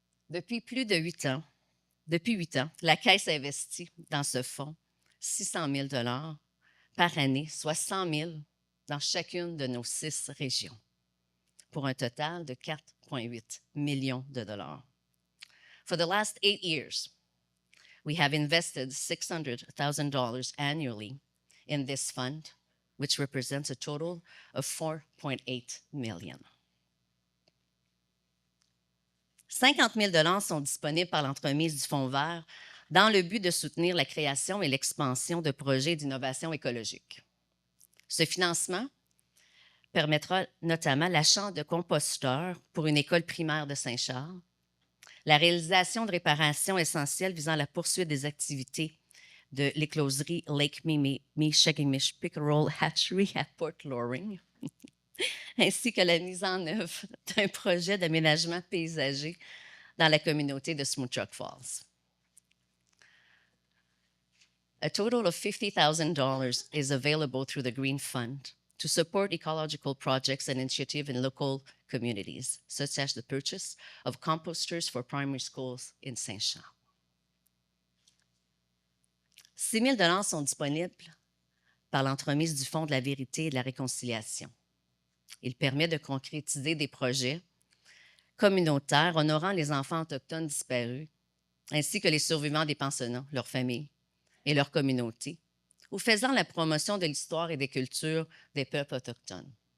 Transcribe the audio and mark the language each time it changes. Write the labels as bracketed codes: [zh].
[fr] Depuis 8 ans, la Caisse investit dans ce fonds 600 000 $ par année, soit 100 000 dans chacune de nos 6 régions, pour un total de 4,8 millions de dollars. [en] For the last 8 years, we have invested $600,000 annually in this fund, which represents a total of $4.8 million. [fr] 50 000 $ sont disponibles par l'entremise du Fonds vert dans le but de soutenir la création et l'expansion de projets d'innovation écologique. Ce financement permettra notamment l'achat de composteurs pour une école primaire de Saint-Charles, la réalisation de réparations essentielles visant à la poursuite des activités de l'écloserie Lake Michigamish Pickerel Hatchery à Port Loring, ainsi que la mise en œuvre d'un projet d'aménagement paysager dans la communauté de Smoochuk Falls. [en] A total of $50,000 is available through the Green Fund to support ecological projects and initiatives in local communities, such as the purchase of composters for primary schools in Saint-Charles. [fr] 6 000 $ sont disponibles par l'entremise du Fonds de la vérité et de la réconciliation. Il permet de concrétiser des projets communautaires honorant les enfants autochtones disparus, ainsi que les survivants des pensionnats, leurs familles et leurs communautés, ou faisant la promotion de l'histoire et des cultures des peuples autochtones.